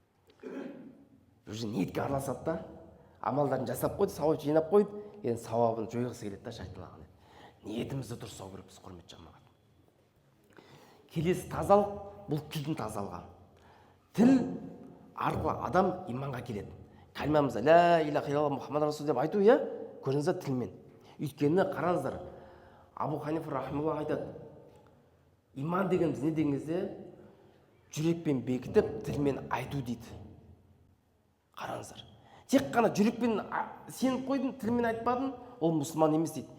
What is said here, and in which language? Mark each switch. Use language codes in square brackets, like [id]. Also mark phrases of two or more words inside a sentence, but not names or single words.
[kk] Уже ниетке араласады да, амалдарын жасап қойды, сауап жинап қойды, енді сауабын жойғысы келеді да, шайтан лағнет. Ниетімізді дұрыстау керекпіз, құрметті жамағат. Келесі тазалық, бұл тілдің тазалығы. Тіл арқылы адам иманға келеді. Кәлимамызда [ar] لا إله إلا الله محمد رسول [kk] деп айту, көрдіңіздер тілмен. Өйткені қараңыздар, Абу Ханифа рахималлах айтады, иман дегеніміз не деген кезде жүрекпен бекітіп, тілмен айту дейді. Қараңыздар. Тек қана жүрекпен сеніп қойдың, тілмен айтпадың, ол мұсылман емес дейді.